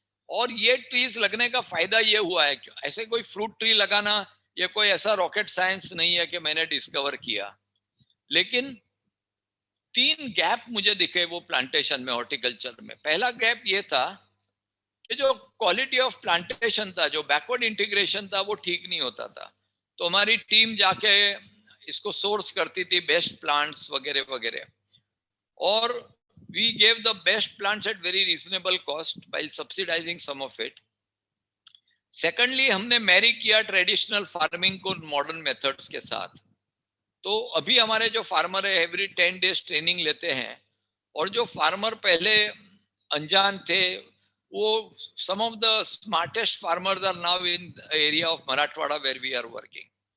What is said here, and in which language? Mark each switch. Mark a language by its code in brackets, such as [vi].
[hi] और ये ट्रीज लगने का फायदा ये हुआ है कि ऐसे कोई फ्रूट ट्री लगाना ये कोई ऐसा रॉकेट साइंस नहीं है कि मैंने डिस्कवर किया, लेकिन 3 गैप मुझे दिखे वो प्लांटेशन में, हॉर्टिकल्चर में। पहला गैप ये था कि जो क्वालिटी ऑफ प्लांटेशन था, जो बैकवर्ड इंटीग्रेशन था, वो ठीक नहीं होता था। तो हमारी टीम जाके इसको सोर्स करती थी, बेस्ट प्लांट्स वगैरह वगैरह, और [en] we gave the best plants at very reasonable cost while subsidizing some of it. [hi] Secondly, हमने मैरी किया ट्रेडिशनल फार्मिंग को मॉडर्न मेथड्स के साथ। तो अभी हमारे जो फार्मर है एवरी 10 डेज ट्रेनिंग लेते हैं, और जो फार्मर पहले अनजान थे, वो [en] some of the smartest farmers are now in area of Marathwada where we are working.